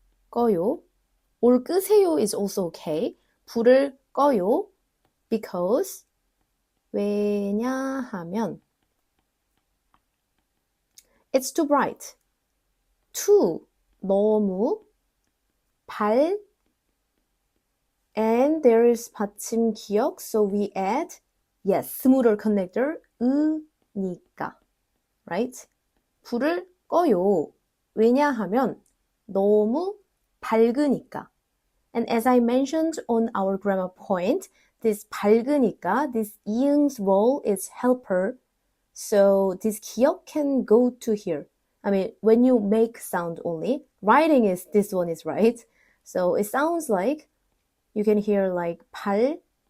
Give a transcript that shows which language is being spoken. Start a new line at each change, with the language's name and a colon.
English: or 끄세요 is also okay.
Korean: 불을 꺼요
English: because 왜냐하면 it's too bright. too 너무 발 and there is 받침 기억, so we add yes, smoother connector 으니까, right?
Korean: 불을 꺼요. 왜냐하면 너무 밝으니까.
English: And as I mentioned on our grammar point, this 밝으니까, this 이응's role is helper. So this 기억 can go to here. I mean, when you make sound only, writing is, this one is right. So it sounds like, you can hear like 밝으니까.